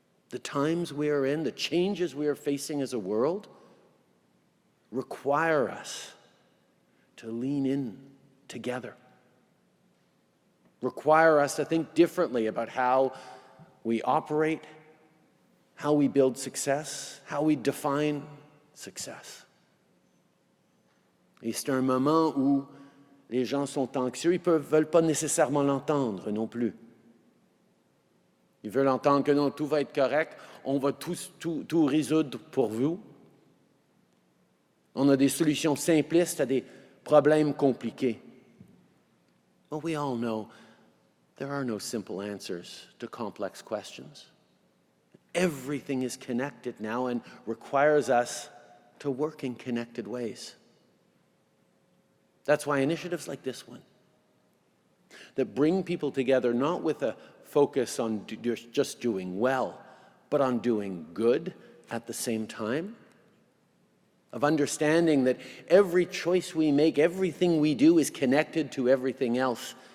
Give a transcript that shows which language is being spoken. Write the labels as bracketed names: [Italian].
[English] The times we are in, the changes we are facing as a world, require us to lean in together. Require us to think differently about how we operate, how we build success, how we define success. [French] Et c'est un moment où les gens sont anxieux, ils ne veulent pas nécessairement l'entendre non plus. Ils veulent entendre que non, tout va être correct, on va tout résoudre pour vous. On a des solutions simplistes à des problèmes compliqués. [English] Well, we all know there are no simple answers to complex questions. Everything is connected now and requires us to work in connected ways. That's why initiatives like this one, that bring people together not with a focus on just doing well, but on doing good at the same time, of understanding that every choice we make, everything we do is connected to everything else.